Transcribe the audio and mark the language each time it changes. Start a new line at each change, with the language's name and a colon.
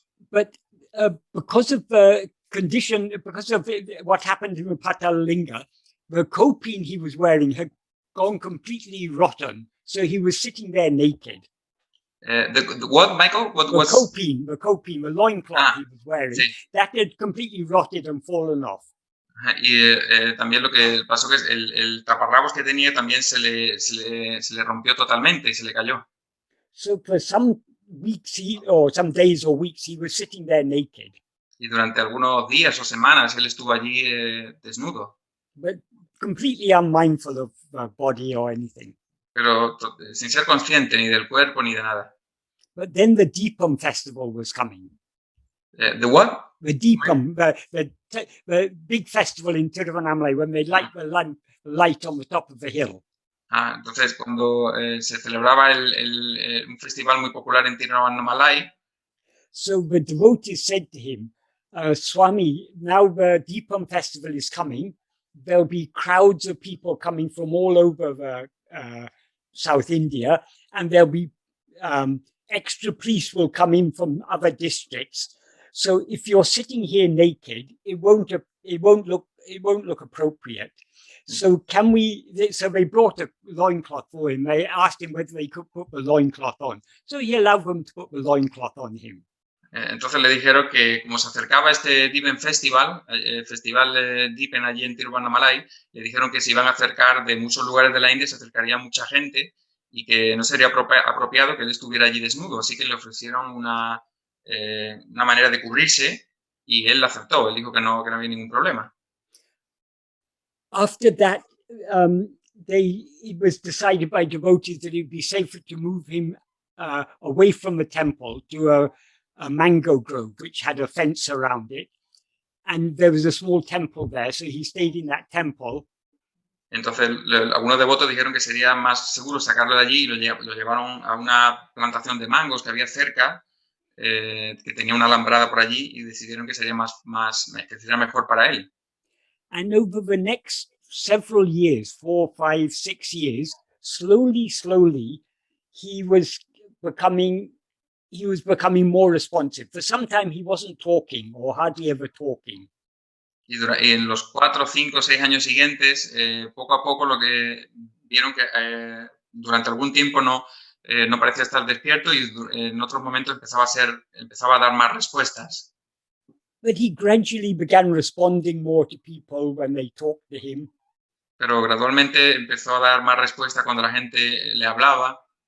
English: But because of the condition, because of what happened in the Patalinga, the copine he was wearing had gone completely rotten. So he was sitting there naked. What, Michael? What was the copine, the loincloth he was wearing,
Spanish: sí.
English: that had completely rotted and fallen off.
Spanish: Y también lo que pasó que el taparrabos que tenía también se le rompió totalmente y se le cayó.
English: So for some weeks or some days or weeks, he was sitting there naked.
Spanish: Y durante algunos días o semanas él estuvo allí desnudo.
English: But completely unmindful of body or anything.
Spanish: Pero sin ser consciente ni del cuerpo ni de nada.
English: But then the Deepam festival was coming. ¿The what? The Deepam, the big festival in Tiruvannamalai when they light the light on the top of the hill.
Spanish: Entonces cuando se celebraba un festival muy popular en Tiruvannamalai.
English: So the devotees said to him, Swami, now the Deepam festival is coming. There'll be crowds of people coming from all over South India, and there'll be extra priests will come in from other districts. So if you're sitting here naked, it won't look appropriate. So so they brought a loincloth for him. They asked him whether they could put the loincloth on. So he allowed them to put the loincloth on him.
Spanish: Entonces le dijeron que como se acercaba este Deepen Festival, el festival Deepen allí en Tiruvannamalai, le dijeron que se iban a acercar de muchos lugares de la India, se acercaría mucha gente y que no sería apropiado que él estuviera allí desnudo. Así que le ofrecieron una manera de cubrirse y él la aceptó. Él dijo que no había ningún problema.
English: After that, it was decided by devotees that it would be safer to move him away from the temple to a mango grove, which had a fence around it. And there was a small temple there, so he stayed in that temple.
Spanish: Entonces, algunos devotos dijeron que sería más seguro sacarlo de allí y lo llevaron a una plantación de mangos que había cerca, que tenía una alambrada por allí, y decidieron que sería que sería mejor para él.
English: And over the next several years, 4, 5, 6 years, slowly, he was becoming more responsive. For some time, he wasn't talking or hardly ever talking.
Spanish: Y en los 4, 5, 6 años siguientes, poco a poco lo que vieron que durante algún tiempo no parecía estar despierto y en otros momentos empezaba a dar más respuestas.
English: But he gradually began responding more to people when they talked to him.
Spanish: Pero gradualmente empezó a dar más respuesta cuando la gente le hablaba.